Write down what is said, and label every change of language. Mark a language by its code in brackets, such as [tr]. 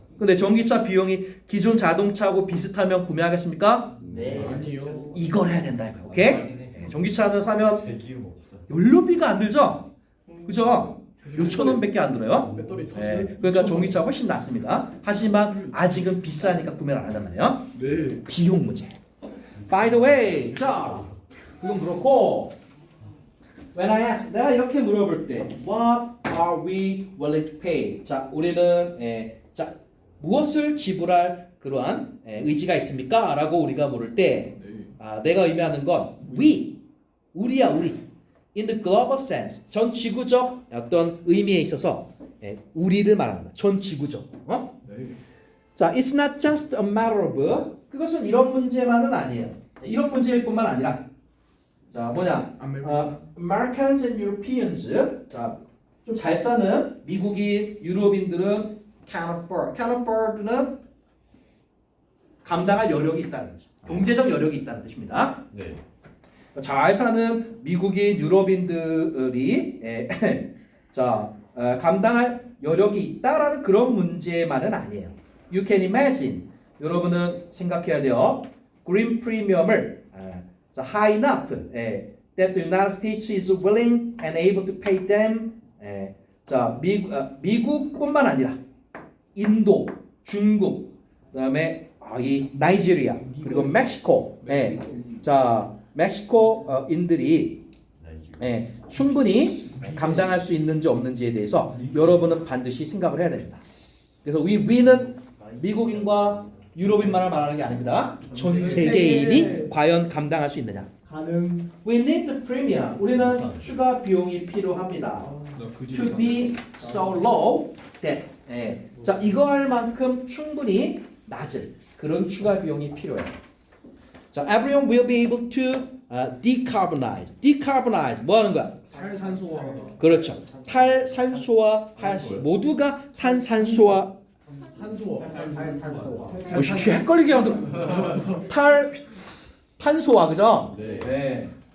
[ko] 근데 전기차 비용이 기존 자동차하고 비슷하면 구매하겠습니까? 네. 아니요. 이걸 해야 된다 이거예요. 오케이? 전기차는 사면 대기름 없어. 연료비가 안 들죠? 그죠? 6,000원밖에 안 들어요. 배터리 그러니까 전기차 훨씬 낫습니다. 하지만 아직은 비싸니까 구매를 안 한단 말이에요. 네. 비용 문제. [en] By the way, [ko] 자, 그건 그렇고 [en] When I ask, [ko] 내가 이렇게 물어볼 때 [en] What are we willing to pay? [ko] 자, 우리는 자 무엇을 지불할 그러한 의지가 있습니까? 라고 우리가 물을 때 내가 의미하는 건 우리야 우리. [en] In the global sense, [ko] 전 지구적 어떤 의미에 있어서 우리를 말하는 거야. 전 지구적. 네. [en] 자, it's not just a matter of [ko] 그것은 이런 문제만은 아니에요. 이런 문제일 뿐만 아니라 자 뭐냐 [en] Americans and Europeans [ko] 자 좀 잘 사는 미국인 유럽인들은 [en] can afford [ko] 는 감당할 여력이 있다는 거죠. 경제적 여력이 있다는 뜻입니다. 네. 잘 사는 미국인 유럽인들이 자 감당할 여력이 있다라는 그런 문제만은 아니에요. [en] You can imagine [ko] 여러분은 생각해야 돼요. [en] green premium을 high enough that the United States is willing and able to pay them. [ko] 자 미국뿐만 아니라 인도, 중국, 그다음에 이 나이지리아 그리고 멕시코. 자 멕시코인들이 충분히 감당할 수 있는지 없는지에 대해서 여러분은 반드시 생각을 해야 됩니다. 그래서 we는 미국인과 유럽인만을 말하는 게 아닙니다. 전 세계인이 과연 감당할 수 있느냐. 가능. [en] We need the premium. [ko] 우리는 추가 비용이 필요합니다. [en] To be so low that [ko] 자 이거 할 만큼 충분히 낮은 그런 추가 비용이 필요해요. [en] 자, everyone will be able to decarbonize. [ko] Decarbonize 뭐 하는 거야? 탈산소화하다. 그렇죠. 탈산소화 할 수 모두가 탄산소화 탄소화. 쉽게 헷갈리게 하더라고. 탄소화 그죠? 네.